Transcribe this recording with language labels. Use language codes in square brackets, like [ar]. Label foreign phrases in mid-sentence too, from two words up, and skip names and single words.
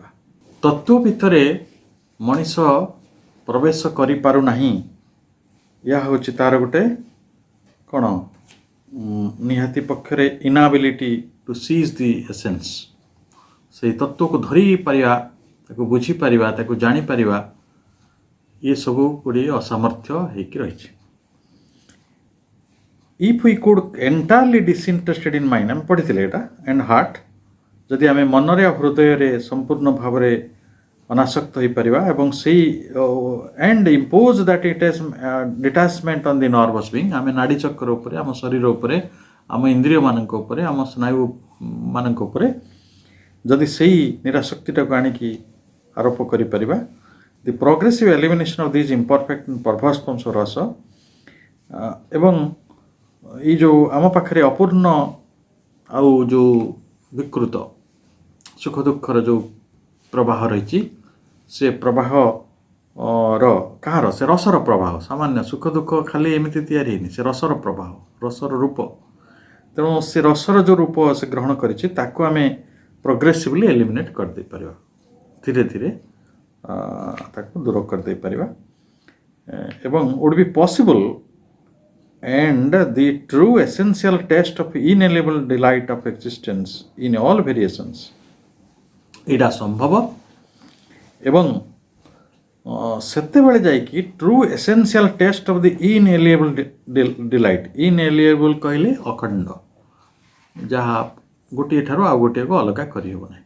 [or] ତତ୍ତ୍ୱ ଭିତରେ ମଣିଷ ପ୍ରବେଶ କରିପାରୁନାହିଁ, ଏହା ହେଉଛି ତାର ଗୋଟେ କ'ଣ ନିହାତି ପକ୍ଷରେ [en] inability to seize the essence. [or] ସେଇ ତତ୍ତ୍ୱକୁ ଧରିପାରିବା, ତାକୁ ବୁଝିପାରିବା, ତାକୁ ଜାଣିପାରିବା, ଇଏ ସବୁ ଗୁଡ଼ିଏ ଅସାମର୍ଥ୍ୟ ହେଇକି ରହିଛି। [en] If we could entirely disinterested in mind, [or] ଆମେ ପଢ଼ିଥିଲେ ଏଇଟା, [en] and heart, [or] ଯଦି ଆମେ ମନରେ ଆଉ ହୃଦୟରେ ସମ୍ପୂର୍ଣ୍ଣ ଭାବରେ ଅନାସକ୍ତ ହୋଇପାରିବା ଏବଂ ସେଇ [en] and impose that detachment on the nervous being, [or] ଆମେ ନାଡ଼ି ଚକ୍ର ଉପରେ, ଆମ ଶରୀର ଉପରେ, ଆମ ଇନ୍ଦ୍ରିୟମାନଙ୍କ ଉପରେ, ଆମ ସ୍ନାୟୁମାନଙ୍କ ଉପରେ ଯଦି ସେଇ ନିରାସକ୍ତିଟାକୁ ଆଣିକି ଆରୋପ କରିପାରିବା, [en] the progressive elimination of these imperfect and perverse forms of rasa, [or] ଏବଂ ଏଇ ଯେଉଁ ଆମ ପାଖରେ ଅପୂର୍ଣ୍ଣ ଆଉ ଯେଉଁ ବିକୃତ ସୁଖ ଦୁଃଖର ଯେଉଁ ପ୍ରବାହ ରହିଛି, ସେ ପ୍ରବାହର କାହାର? ସେ ରସର ପ୍ରବାହ। ସାମାନ୍ୟ ସୁଖ ଦୁଃଖ ଖାଲି ଏମିତି ତିଆରି ହେଇନି, ସେ ରସର ପ୍ରବାହ, ରସର ରୂପ। ତେଣୁ ସେ ରସର ଯେଉଁ ରୂପ ସେ ଗ୍ରହଣ କରିଛି ତାକୁ ଆମେ [en] progressively eliminate [or] କରିଦେଇପାରିବା, ଧୀରେ ଧୀରେ ତାକୁ ଦୂର କରିଦେଇପାରିବା ଏବଂ [en] would be possible and the true essential taste of inalienable delight of existence in all variations, [or] ଏଇଟା ସମ୍ଭବ ଏବଂ ସେତେବେଳେ ଯାଇକି [en] true essential taste of the inalienable delight, [or] ଇନଏଲିଏବଲ୍ କହିଲେ ଅଖଣ୍ଡ, ଯାହା ଗୋଟିଏ ଠାରୁ ଆଉ ଗୋଟିଏକୁ ଅଲଗା କରିହେବ ନାହିଁ।